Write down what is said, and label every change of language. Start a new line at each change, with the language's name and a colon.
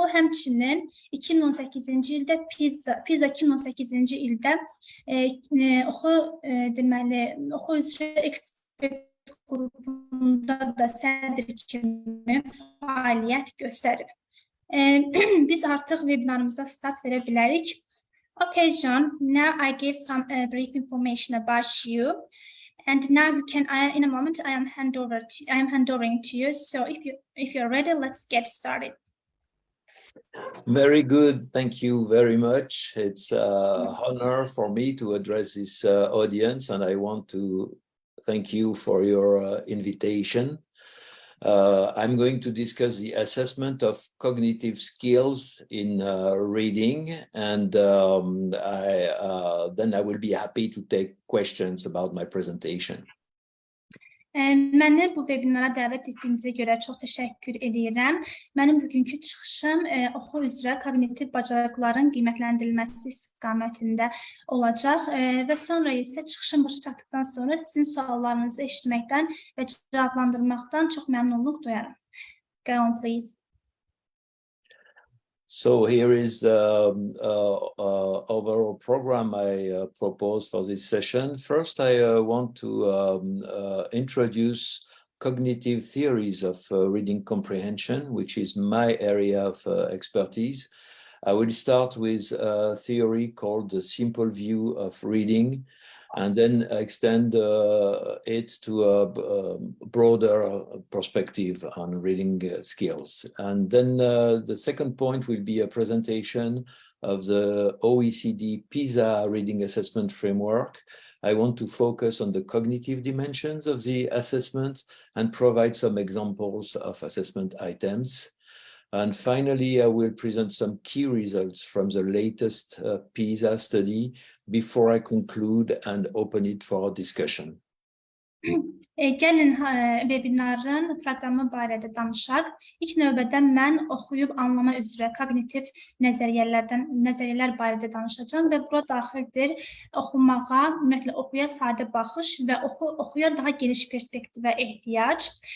Azerbaijani: O həmçinin 2018-ci ildə PISA 2018-ci ildə oxu üzrə ekspert qrupunda da sədr kimi fəaliyyət göstərib. Biz artıq webinarımıza start verə bilərik.
English: Okay, John, now I gave some brief information about you, and now you can, in a moment, I am handovering to you. So if you're ready, let's get started. Very good. Thank you very much. It's an honor for me to address this audience, and I want to thank you for your invitation. I'm going to discuss the assessment of cognitive skills in reading, and then I will be happy to take questions about my presentation.
Azerbaijani: Məni bu webinara dəvət etdiyinizə görə çox təşəkkür edirəm. Mənim bugünkü çıxışım oxu üzrə koqnitiv bacarıqların qiymətləndirilməsi istiqamətində olacaq və sonra isə çıxışım başa çatdıqdan sonra sizin suallarınızı eşitməkdən və cavablandırmaqdan çox məmnunluq duyarım.
English: Go on, please. So here is the overall program I propose for this session. First, I want to introduce cognitive theories of reading comprehension, which is my area of expertise. I will start with a theory called the simple view of reading. and then extend it to a broader perspective on reading skills. And then the second point will be a presentation of the OECD PISA reading assessment framework. I want to focus on the cognitive dimensions of the assessment and provide some examples of assessment items. And finally, I will present some key results from the latest PISA study before I conclude and open it for discussion.
Azerbaijani: Gəlin webinarın proqramı barədə danışaq. İlk növbədə mən oxuyub anlama üzrə kognitiv nəzəriyyələr barədə danışacağım və bura daxildir oxumağa, ümumiyyətlə oxuya sadə baxış və oxuya daha geniş perspektivə ehtiyac.